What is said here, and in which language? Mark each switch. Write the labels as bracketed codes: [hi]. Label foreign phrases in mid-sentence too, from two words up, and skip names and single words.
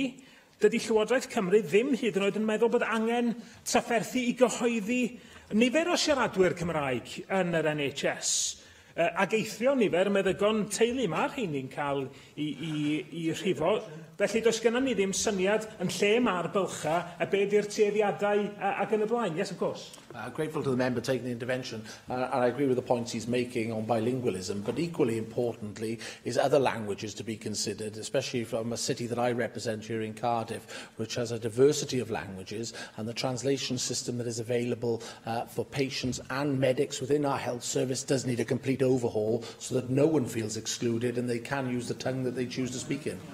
[cy] Dydy Llywodraeth Cymru ddim hyd yn oed yn meddwl bod angen trafferthu i gyhoeddi nifer o siaradwyr Cymraeg yn yr NHS. Ac eithrio nifer meddygon teulu mae'r rheini'n cael i rhifo. Felly does gennym ni ddim syniad yn lle mae'r bylcha a be di'r tueddiadau ac yn y blaen. [en] Yes, of course. Grateful to the member taking the intervention, and I agree with the points he's making on bilingualism, but equally importantly is other languages to be considered, especially from a city that I represent here in Cardiff, which has a diversity of languages, and the translation system that is available for patients and medics within our health service does need a complete overhaul so that no one feels excluded and they can use the tongue that they choose to speak in.